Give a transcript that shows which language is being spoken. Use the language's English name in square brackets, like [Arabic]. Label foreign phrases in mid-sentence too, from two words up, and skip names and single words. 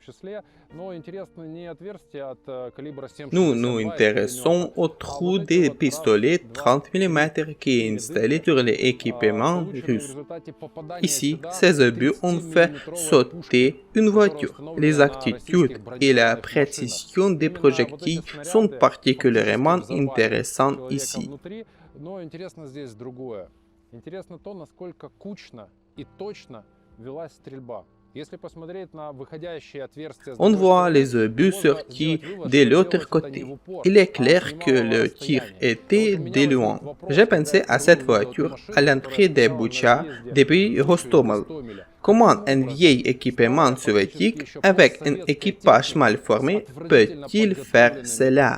[French] Nous nous intéressons au trou des pistolets 30 mm qui est installé sur les équipements russes. Ici, ces obus ont fait sauter une voiture. Les aptitudes et la précision des projectiles sont particulièrement intéressantes ici. [Russian] Но интересно здесь другое. Интересно то, насколько кучно и точно велась стрельба. [French] On voit les obus sortis de l'autre côté. Il est clair que le tir était de loin. J'ai pensé à cette voiture à l'entrée de Butcha depuis Rostomel. Comment un vieil équipement soviétique avec un équipage mal formé peut-il faire cela?